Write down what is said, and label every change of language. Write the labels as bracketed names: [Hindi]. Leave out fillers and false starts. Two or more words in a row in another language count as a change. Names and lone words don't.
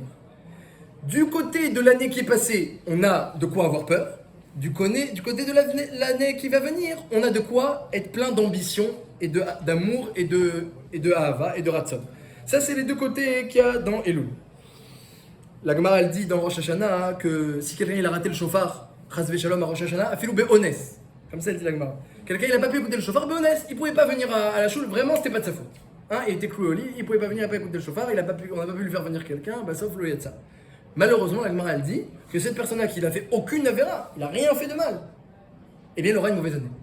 [French] Du côté de l'année qui est passée, on a de quoi avoir peur. Du côté de l'année qui va venir, on a de quoi être plein d'ambition et d'amour et de ahava et de ratzon. Ça, c'est les deux côtés qu'il y a dans Elul. La Gemara, elle dit dans Rosh Hashanah que si quelqu'un il a raté le shofar, [Hebrew] חס ושלום [French] à Rosh Hashanah, [Hebrew] אפילו באונס. [French] Comme ça, elle dit la Gemara. Quelqu'un il n'a pas pu écouter le shofar, be'ones, il pouvait pas venir à la choule, vraiment, c'était pas de sa faute. Hein, il était cloué au lit, il pouvait pas venir, il n'a pas écouté le shofar, on n'a pas pu lui faire venir quelqu'un, bah, sauf le yatsa. Malheureusement, la Gemara, elle dit que cette personne-là qui n'a fait aucune avéra, il n'a rien fait de mal, eh bien, il aura une mauvaise année.